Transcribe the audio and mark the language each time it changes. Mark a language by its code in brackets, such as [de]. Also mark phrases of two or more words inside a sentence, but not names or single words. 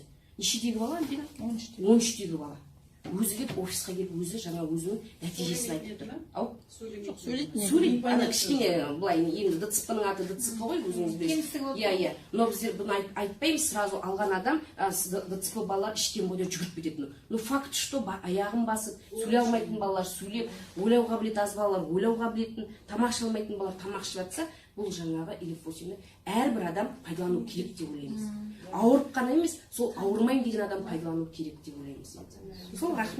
[kk] Нешедегі бала? 13-тегі бала. Өзі келіп офисқа келіп өзі жаңа өзінің нәтижесін айтып тұр. Ау? Сөйлейді. Ана кішкене былай енді ДЦП-ның аты ДЦП ғой, өзіңіз білесіз. Иә. Но біздер бұны айтпаймыз, сразу алған адам ДЦП балалар іштен бойда жүгіріп кетеді. [ru] Но факт, что [kk] аяғын басып, сөйлей алмайтын балалар сөйлеп, ойлау қабілеті аз балалар ойлау қабілетін, тамақ іше алмайтын балалар тамақ ішіп жатса, бұл жаңағы Илифосинді әрбір адам пайдалану керек деп ойлаймыз. Ауырып қана емес, сол ауырмайым деген адам пайдалану керек деп ойлаймыз.